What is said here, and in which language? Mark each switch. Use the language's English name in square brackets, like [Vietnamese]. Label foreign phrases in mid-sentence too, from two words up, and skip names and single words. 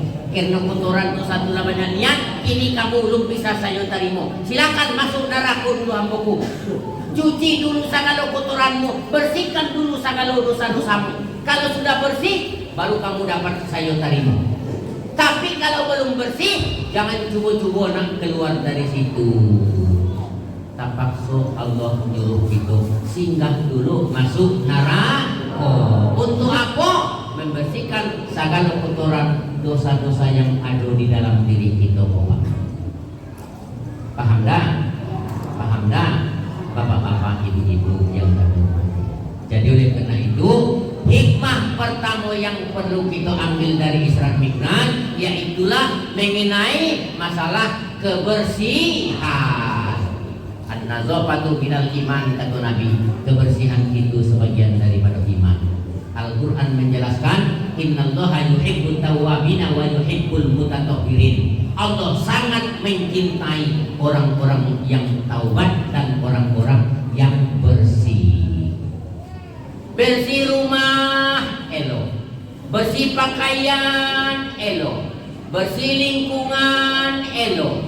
[Indonesian] Karena kotoran dosa itulah banyak niat, ini kamu belum bisa saya terima. Silakan masuk neraka dulu hambaku. Cuci dulu segala kotoranmu, bersihkan dulu segala dosa-dosamu. Kalau sudah bersih, baru kamu dapat saya terima. Tapi kalau belum bersih, jangan cuba-cuba nak keluar dari situ. Terpaksa Allah menyuruh kita singgah dulu masuk neraka. Untuk apa? Membersihkan segala kotoran dosa-dosa yang ada di dalam diri kita. Paham dah? Paham dah? Bapak-bapak, ibu-ibu yang terhormati. Jadi oleh karena itu, hikmah pertama yang perlu kita ambil dari Isra Mi'raj yaitulah mengenai masalah kebersihan. [Arabic] النظافة من الإيمان, [Indonesian] kata Nabi. Kebersihan itu sebagian daripada iman. Al-Quran menjelaskan, [Arabic] إن الله يحب التوابين ويحب المتطهرين. [Indonesian] Allah sangat mencintai orang-orang yang taubat dan orang-orang yang bersih. Bersih rumah, elo. Bersih pakaian, elo. Bersih lingkungan, elo.